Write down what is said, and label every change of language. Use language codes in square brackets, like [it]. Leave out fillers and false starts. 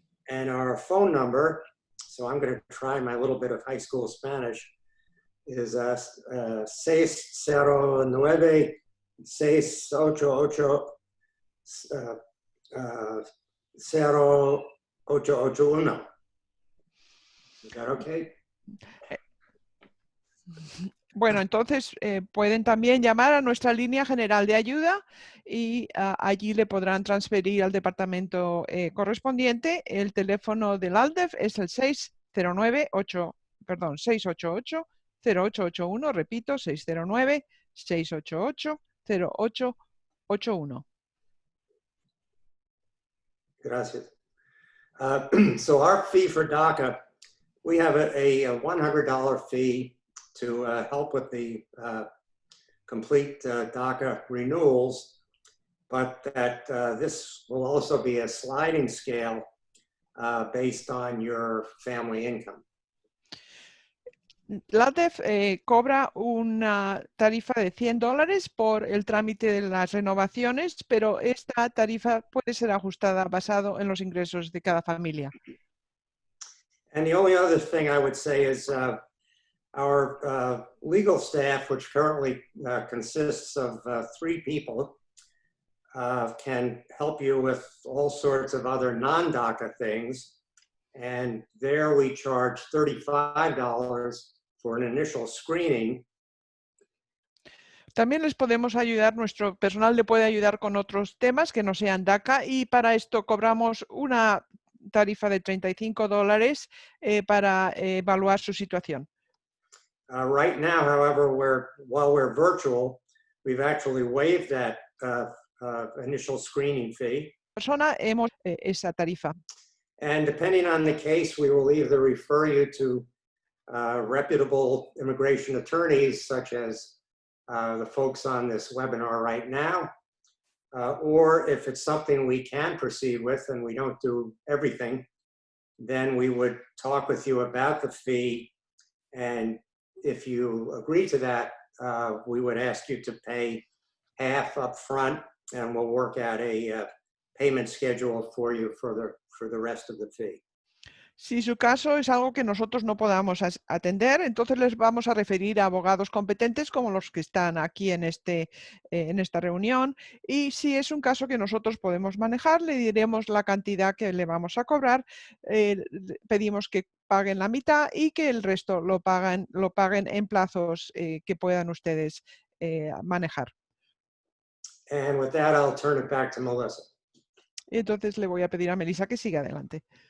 [en] And our phone number, so I'm going to try my little bit of high school Spanish, is 609-688-0881. Is that okay? [es] Bueno, entonces pueden también llamar a nuestra línea general de ayuda y allí le podrán transferir al departamento correspondiente. El teléfono del ALDEF es el 688-0881, repito, 609-688-0881. Gracias. [en] So our fee for DACA, we have a $100 fee to help with the complete DACA renewals, but that this will also be a sliding scale based on your family income. [es] La ALDEF cobra una tarifa de $100 por el trámite de las renovaciones, pero esta tarifa puede ser ajustada basado en los ingresos de cada familia. [en] And the only other thing I would say is our legal staff, which currently consists of 3 people, can help you with all sorts of other non-DACA things. And there we charge $35 for an initial screening. [es] También les podemos ayudar, nuestro personal le puede ayudar con otros temas que no sean DACA, y para esto cobramos una tarifa de $35 para evaluar su situación. [en] Right now, however, while we're virtual, we've actually waived that initial screening fee. [es] Persona hemos esa tarifa. [en] And depending on the case, we will either refer you to reputable immigration attorneys, such as the folks on this webinar right now, or if it's something we can proceed with and we don't do everything, then we would talk with you about the fee. And if you agree to that, we would ask you to pay half up front, and we'll work out a payment schedule for you for the rest of the fee. [es] Si su caso es algo que nosotros no podamos atender, entonces les vamos a referir a abogados competentes como los que están aquí en esta reunión. Y si es un caso que nosotros podemos manejar, le diremos la cantidad que le vamos a cobrar. Pedimos que paguen la mitad y que el resto lo paguen en plazos que puedan ustedes manejar. [en] And with that, I'll turn it back to Melissa. [es] Y entonces le voy a pedir a Melissa que siga adelante.